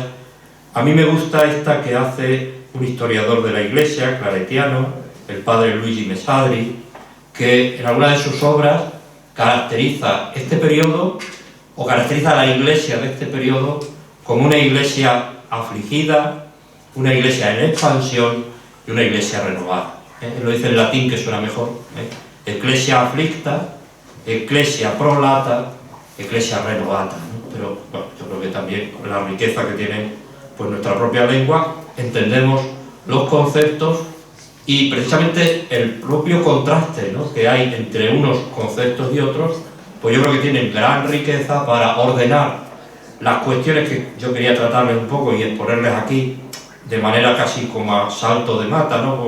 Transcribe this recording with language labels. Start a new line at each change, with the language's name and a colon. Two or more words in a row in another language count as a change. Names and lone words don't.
Spanish: A mí me gusta esta que hace un historiador de la iglesia, claretiano, el padre Luigi Mesadri, que en alguna de sus obras caracteriza este periodo, o caracteriza a la iglesia de este periodo, como una iglesia afligida, una iglesia en expansión y una iglesia renovada. Él lo dice en latín, que suena mejor.
Latin: Ecclesia afflicta, ecclesia prolata, ecclesia renovata,
Spanish: ¿no? Pero bueno, yo creo que también con la riqueza que tiene pues, nuestra propia lengua, entendemos los conceptos y precisamente el propio contraste, ¿no? Que hay entre unos conceptos y otros, pues yo creo que tienen gran riqueza para ordenar las cuestiones que yo quería tratarles un poco y exponerles aquí de manera casi como a salto de mata, ¿no?